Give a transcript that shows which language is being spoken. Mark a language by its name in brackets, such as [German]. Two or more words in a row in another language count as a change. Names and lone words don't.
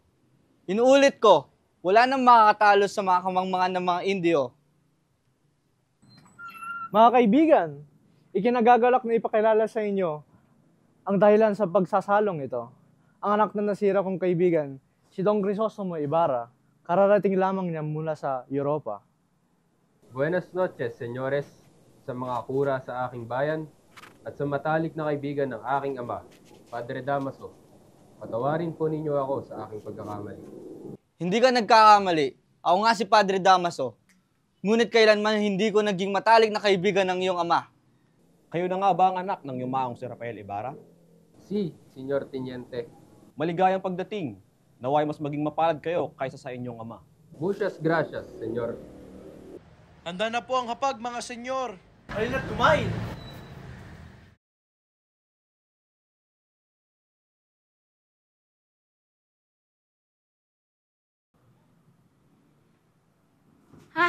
[Filipino] Inuulit ko, wala nang makakatalo sa mga kamangmangan ng mga Indio. Mga kaibigan, ikinagagalak na ipakilala sa inyo ang dahilan sa pagsasalong ito. Ang anak na nasira kong kaibigan, si Dong Crisostomo Ibarra, kararating lamang niya mula sa Europa. [Spanish] Buenas noches, señores, [Filipino] sa mga kura sa aking bayan at sa matalik na kaibigan ng aking ama, Padre Damaso. Patawarin po ninyo ako sa aking pagkakamali. Hindi ka nagkakamali. Ako nga si Padre Damaso. Ngunit kailanman hindi ko naging matalik na kaibigan ng iyong ama. Kayo na nga ba ang anak ng yumaong si Rafael Ibarra? [Spanish] Si, Senyor Teniente. [Filipino] Maligayang pagdating. Naway mas maging mapalad kayo kaysa sa inyong ama. [Spanish] Muchas gracias, Senyor. [Filipino] Handa na po ang hapag, mga senyor. Halina't kumain! Ha?